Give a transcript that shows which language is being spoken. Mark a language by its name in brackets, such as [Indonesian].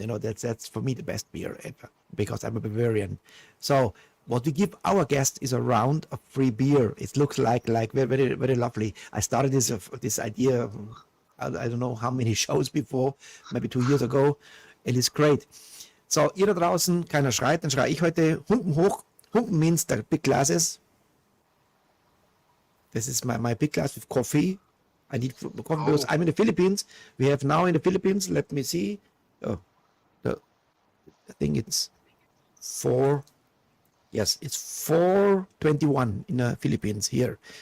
[English] You know, that's for me the best beer ever because I'm a Bavarian. So what we give our guests is a round of free beer. It looks like very, very, very lovely. I started this idea, I don't know how many shows before, maybe 2 years ago. It is great. [German] So, ihr da draußen, keiner schreit, dann schreie ich heute Humpen hoch. [English] Humpen means the big glasses. This is my big glass with coffee. I need coffee because I'm in the Philippines. We have now in the Philippines, let me see. I think it's 4. Yes, it's 4:21 in the Philippines here.